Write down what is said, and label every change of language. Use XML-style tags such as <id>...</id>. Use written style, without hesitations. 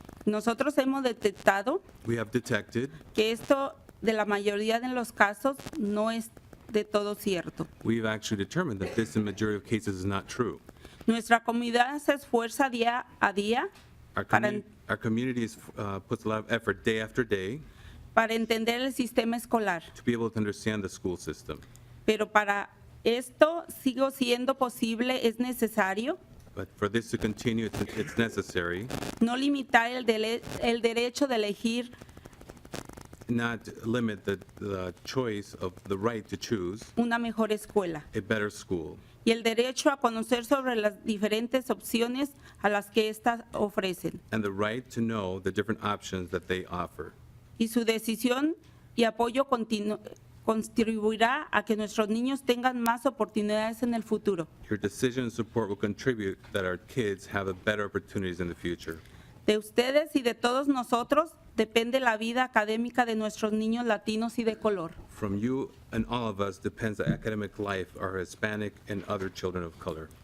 <es>Nosotros hemos detectado</es> <en>We have detected,</en> <es>que esto de la mayoría de los casos no es de todo cierto.</es> <en>we've actually determined that this in majority of cases is not true.</en> <es>Nuestra comunidad se esfuerza día a día</es> <en>Our community puts a lot of effort day after day</en> <es>para entender el sistema escolar,</es> <en>to be able to understand the school system.</en> <es>pero para esto sigo siendo posible, es necesario</es> <en>But for this to continue, it's necessary</en> <es>no limitar el derecho de elegir</es> <en>not limit the choice of the right to choose</en> <es>una mejor escuela</es> <en>a better school</en> <es>y el derecho a conocer sobre las diferentes opciones a las que éstas ofrecen.</es> <en>and the right to know the different options that they offer.</en> <es>Y su decisión y apoyo contribuirá a que nuestros niños tengan más oportunidades en el futuro.</es> <en>Your decision and support will contribute that our kids have better opportunities in the future.</en> <es>De ustedes y de todos nosotros depende la vida académica de nuestros niños latinos y de color.</es> <en>From you and all of us depends the academic life of our Hispanic and other children of color.</en>